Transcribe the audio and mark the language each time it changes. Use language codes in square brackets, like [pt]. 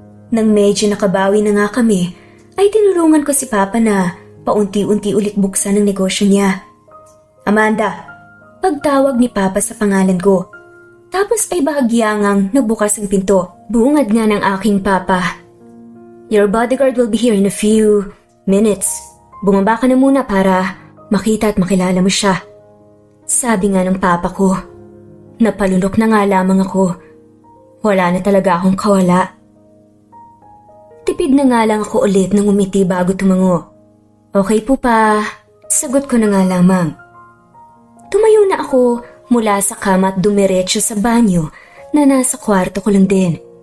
[tl] Nang medyo nakabawi na nga kami, ay tinulungan ko si Papa na paunti-unti ulit buksan ang negosyo niya. Amanda, pagtawag ni Papa sa pangalan ko. Tapos ay bahagyangang nagbukas ang pinto. Bungad nga ng aking Papa. [en] Your bodyguard will be here in a few minutes. [tl] Bumaba ka na muna para makita at makilala mo siya. Sabi nga ng Papa ko. Napalunok na nga lamang ako. Wala na talaga akong kawala. Tipid na nga lang ako ulit nang umiti bago tumango. Okay po pa, sagot ko na nga lamang. Tumayo na ako mula sa kama at dumiretso sa banyo na nasa kwarto ko lang din.